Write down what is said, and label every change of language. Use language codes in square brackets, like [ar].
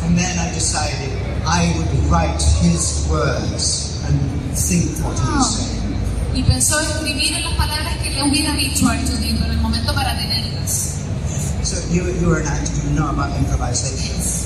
[en] And then I decided I would write his words and think what he was saying. [es] Y pensó escribir en las palabras que le hubiera dicho a R2D2 en el momento para tenerlas. [en] So you are an actor, you know about improvisation.